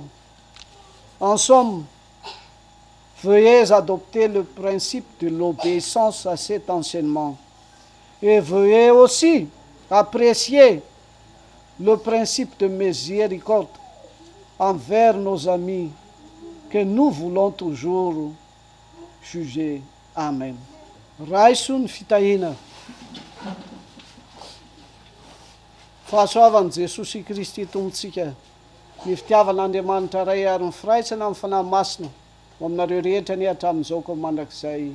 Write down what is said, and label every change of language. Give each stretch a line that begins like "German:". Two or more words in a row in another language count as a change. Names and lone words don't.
French: En somme, veuillez adopter le principe de l'obéissance à cet enseignement. Et veuillez aussi apprécier le principe de miséricorde envers nos amis que nous voulons toujours juger.
Malagasy: Amen. Raisun Fitoriana. Fahasoavan'i Jesosy Kristy tomontsika, ny fitiavan'Andriamanitra ray ary ny firaisana amin'ny fanahy masina ho aminareo rehetra ny hatramin'izao koa mandrakizay.